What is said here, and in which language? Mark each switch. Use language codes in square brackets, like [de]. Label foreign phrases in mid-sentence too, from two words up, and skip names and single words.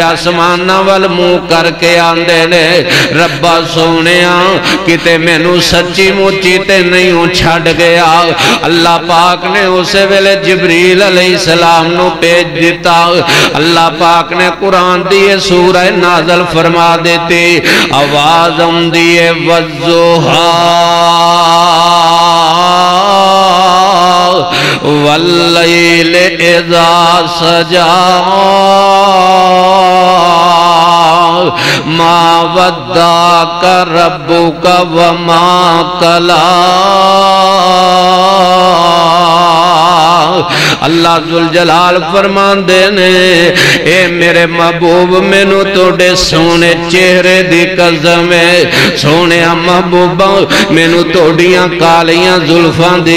[pa] آسماناں ول منہ کرکے آندے نے ربا سونیا کتے مینوں سچی مچی تے نہیں چھڈ گیا اللہ پاک نے اس ویلے جبریل علیہ السلام نوں بھیج دتا اللہ پاک نے قرآن دی سورہ نازل فرما دتی آواز آؤندی ہے والضحیٰ [ar] والليل إذا سجى ما ودعك ربك وما قلى [pa] اللہ جل جلال فرماندے نے اے میرے محبوب مینوں توڑے سونے چہرے دی قسم ہے سونے محبوبا مینوں توڑیاں کالیاں زلفاں دی